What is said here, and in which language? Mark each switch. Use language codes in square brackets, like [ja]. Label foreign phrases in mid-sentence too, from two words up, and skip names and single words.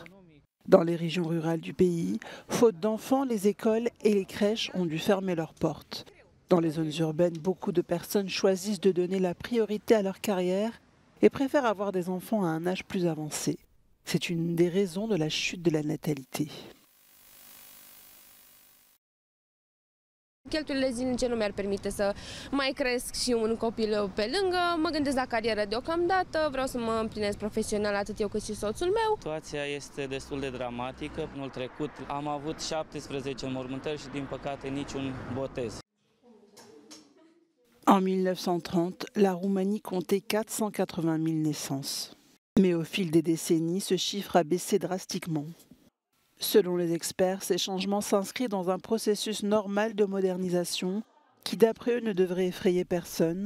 [fr] Dans les régions rurales du pays, faute d'enfants, les écoles et les crèches ont dû fermer leurs portes. Dans les zones urbaines, beaucoup de personnes choisissent de donner la priorité à leur carrière et préfèrent avoir des enfants à un âge plus avancé. C'est une des raisons de la chute de la natalité. [ro] Cheltuielile zilnice nu mi-ar permite să mai cresc și un copil pe lângă. Mă gândesc la carieră deocamdată, vreau să mă împlinesc profesional atât eu cât și soțul meu. Situația este destul de dramatică. Anul trecut am avut 17 înmormântări și din păcate niciun botez. [fr] En 1930, la Roumanie comptait 480 000 naissances. Mais au fil des décennies, ce chiffre a baissé drastiquement. Selon les experts, ces changements s'inscrivent dans un processus normal de modernisation qui, d'après eux, ne devrait effrayer personne.